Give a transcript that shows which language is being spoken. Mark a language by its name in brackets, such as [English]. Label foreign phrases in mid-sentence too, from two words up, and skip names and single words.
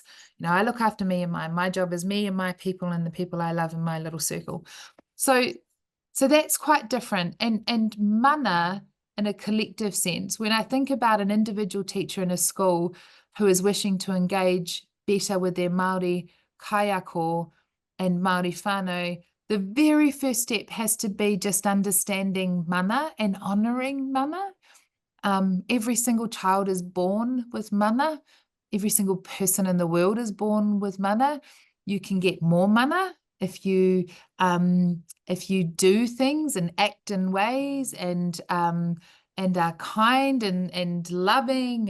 [English] I look after me and mine. My job is me and my people and the people I love in my little circle. So that's quite different. And mana in a collective sense, when I think about an individual teacher in a school who is wishing to engage better with their Māori kaiako and Māori whānau, the very first step has to be just understanding mana and honouring mana. Every single child is born with mana. Every single person in the world is born with mana. You can get more mana if you do things and act in ways and are kind and loving.